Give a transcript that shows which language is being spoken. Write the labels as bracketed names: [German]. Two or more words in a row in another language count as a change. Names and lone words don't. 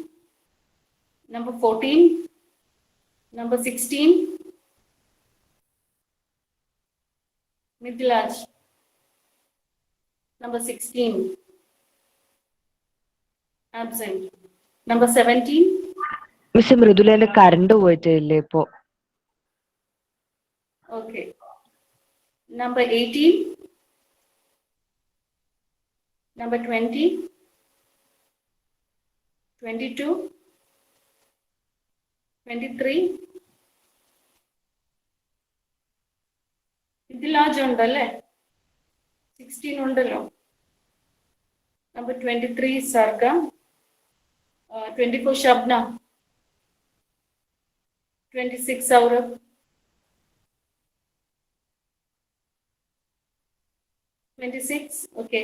[English] Number 14. Number 16. Midlaj. Number 16. Absent. Number 17. [Malayalam] മിസ് മൃദുലേന്റെ കറണ്ട് പോയിട്ടില്ലേ ഇപ്പോ? [English] Okay. Number 18. Number 20. 22. 23. [Malayalam] ഇതിൽ ലാർജ് ഉണ്ടല്ലേ? 16 ഉണ്ടല്ലോ. [English] Number 23 Sarga. 24 Shabna. 26 Saurabh. 26, okay.